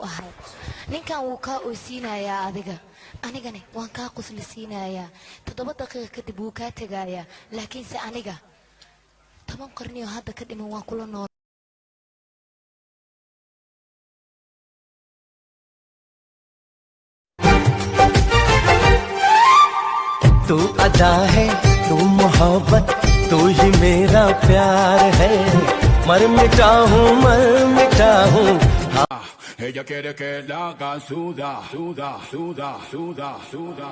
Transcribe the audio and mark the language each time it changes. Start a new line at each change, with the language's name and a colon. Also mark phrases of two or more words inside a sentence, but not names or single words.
Somali: ahay ninkan wuu ka oosiinayaa adiga anigana waan ka qoslisiinayaa 7 daqiiqo kadib wuu ka tagayaa laakiin se aniga 10 qarniyo hadda ka dhiman waan kula nool
Hindi: तू अदा है तू मोहब्बत तू ही मेरा प्यार है मर मिटा हूँ
Spanish: ella quiere que la haga suda, suda, suda, suda, suda.